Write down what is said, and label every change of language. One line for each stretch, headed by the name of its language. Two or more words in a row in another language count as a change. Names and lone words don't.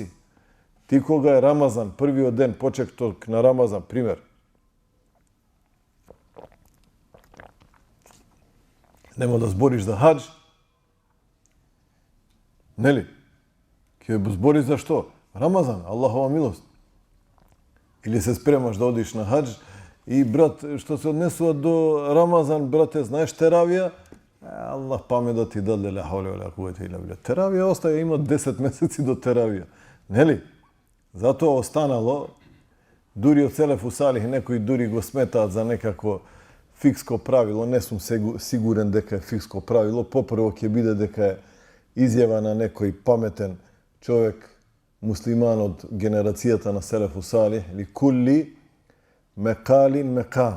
Macedonian: Ти кога е Рамазан, првиот ден, почеток на Рамазан, пример, нема да збориш за хадж, нели? Ќе збориш за што? Рамазан, Аллахова милост. Или се спремаш да одиш на хадж и, брат, што се однесува до Рамазан, брате, знаеш теравија? Аллах памет да ти даде,
Arabic: لا حول ولا قوة إلا بالله.
Macedonian: Теравија остаја, има 10 месеци до теравија. Нели? Затоа останало, дури од
Arabic: السلف الصالح,
Macedonian: некои дури го сметаат за некакво фикско правило, не сум сигурен дека е фикско правило, попрво ќе биде дека е изјава на некој паметен човек, муслиман од генерацијата на
Arabic: السلف الصالح,
Macedonian: или
Arabic: لكل مقال مقام.